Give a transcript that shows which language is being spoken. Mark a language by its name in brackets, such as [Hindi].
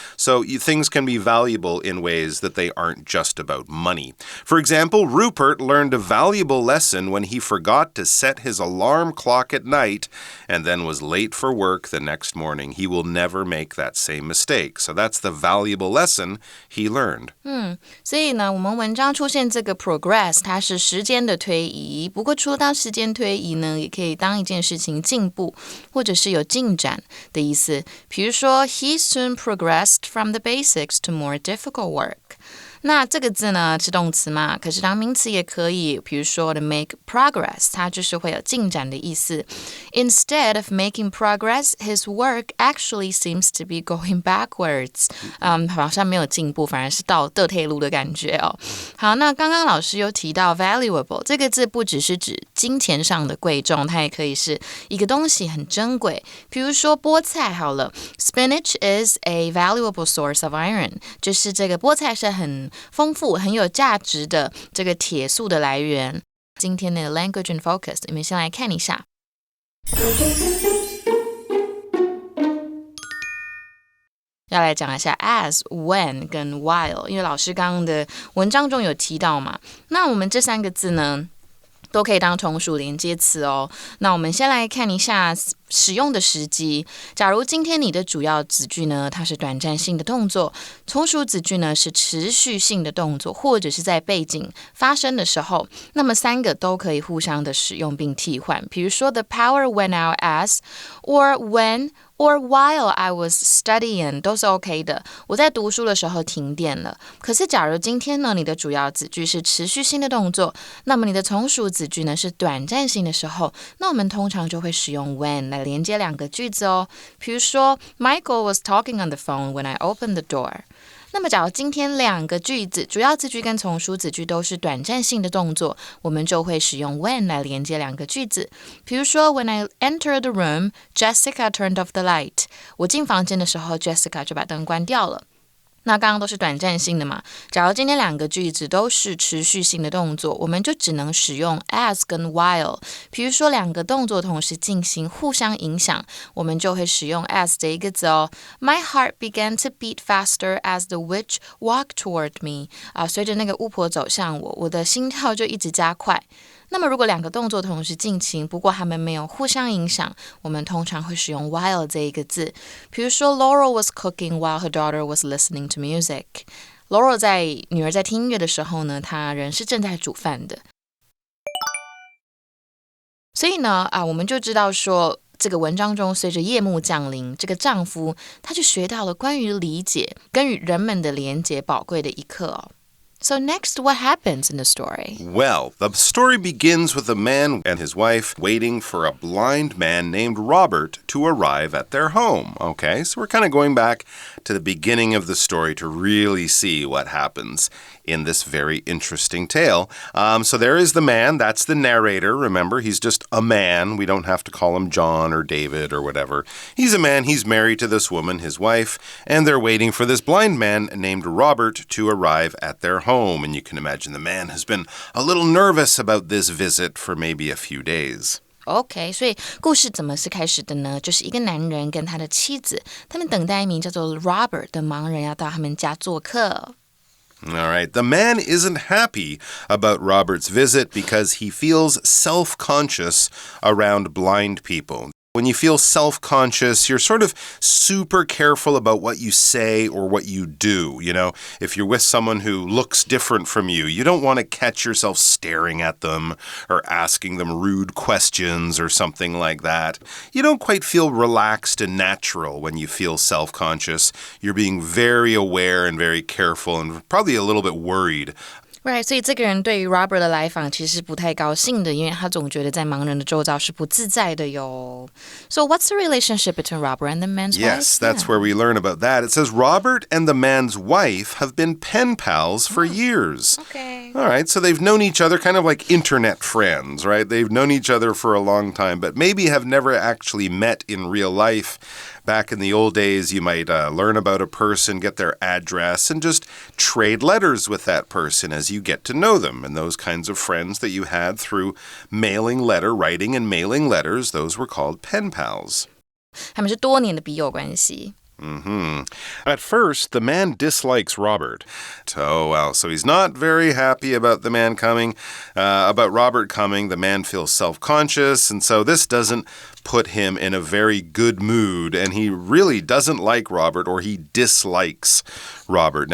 [English] So things can be valuable in ways that they aren't just about money. For example, Rupert learned a valuable lesson when he forgot to set his alarm clock at night and then was late for work the next morning. He will never make that same mistake. So that's the valuable lesson he learned. [Chinese] 所以呢，我们文章出现这个 progress， 它是时间的推移。不过除了当时间推移呢，也可以当一件事情进步，或者是有进展的意思。比如说 [English] he soon progressed from the basics to more difficult work. [Chinese] 那这个字呢是动词嘛，可是当名词也可以，比如说 [English] to make progress， [Chinese] 它就是会有进展的意思。 [English] Instead of making progress, his work actually seems to be going backwards. [Chinese] 好像没有进步，反而是倒退路的感觉哦。好，那刚刚老师有提到 valuable 这个字，不只是指金钱上的贵重，它也可以是一个东西很珍贵。比如说菠菜好了 ， [English] spinach is a valuable source of iron， [Chinese] 就是这个菠菜是很丰富、很有价值的这个铁素的来源。今天的 Language and Focus， 你们先来看一下。要来讲一下 as, when 跟 while， 因为老师刚刚的文章中有提到嘛。那我们这三个字呢，都可以当从属连接词哦。那我们先来看一下使用的时机。假如今天你的主要子句呢，它是短暂性的动作，从属子句呢是持续性的动作，或者是在背景发生的时候，那么三个都可以互相的使用并替换。比如说 [English] the power went out as or when or while I was studying [Chinese] 都是 OK 的。我在读书的时候停电了。可是假如今天呢，你的主要子句是持续性的动作，那么你的从属子句呢是短暂性的时候，那我们通常就会使用 when 来连接两个句子哦。比如说 [English] Michael was talking on the phone when I opened the door。 [Chinese] 那么假如今天两个句子，主要字句跟从属子句都是短暂性的动作，我们就会使用 when 来连接两个句子。 [English] 比如说 When I entered the room, Jessica turned off the light. [Chinese] 我进房间的时候 Jessica 就把灯关掉了。那刚刚都是短暂性的嘛，假如今天两个句子都是持续性的动作，我们就只能使用 as 跟 while。比如说两个动作同时进行，互相影响，我们就会使用 as 这一个字哦。 [English] My heart began to beat faster as the witch walked toward me. [Chinese] 随着那个巫婆走向我，我的心跳就一直加快。那么如果两个动作同时进行，不过它们没有互相影响，我们通常会使用 while 这一个字。 [English] 比如说 Laurel was cooking while her daughter was listening to music. [Chinese] Laurel 女儿在听音乐的时候呢，她人是正在煮饭的。所以呢，我们就知道说，这个文章中随着夜幕降临，这个丈夫他就学到了关于理解跟与人们的连结宝贵的一课哦。 [English] So next, what happens in the story? Well, the story begins with a man and his wife waiting for a blind man named Robert to arrive at their home. Okay, so we're kind of going back to the beginning of the story to really see what happens in this very interesting tale. So there is the man, that's the narrator. Remember, he's just a man. We don't have to call him John or David or whatever. He's a man, he's married to this woman, his wife, and they're waiting for this blind man named Robert to arrive at their home. And you can imagine the man has been a little nervous about this visit for maybe a few days. [Chinese] OK， 所以故事怎么是开始的呢？就是一个男人跟他的妻子，他们等待一名叫做 Robert 的盲人要到他们家做客。 [English] All right. The man isn't happy about Robert's visit because he feels self-conscious around blind people. When you feel self-conscious, you're sort of super careful about what you say or what you do. You know, if you're with someone who looks different from you, you don't want to catch yourself staring at them or asking them rude questions or something like that. You don't quite feel relaxed and natural when you feel self-conscious. You're being very aware and very careful and probably a little bit worried. [Chinese] Right， 所以这个人对于 Robert 的来访其实不太高兴的，因为他总觉得在盲人的周遭是不自在的哟。 [English] So what's the relationship between Robert and the man's wife? Yes, that's where we learn about that. It says Robert and the man's wife have been pen pals for years. Okay. All right, so they've known each other kind of like internet friends, right? They've known each other for a long time, but maybe have never actually met in real life. Back in the old days, you might learn about a person, get their address, and just trade letters with that person as you get to know them. And those kinds of friends that you had through writing and mailing letters, those were called pen pals. [Chinese] 他们是多年的笔友关系。 [English] At first, the man dislikes Robert. Oh, well, so he's not very happy about the man coming, about Robert coming. The man feels self-conscious, and so this doesn't put him in a very good mood, and he really doesn't like Robert, or he dislikes Robert.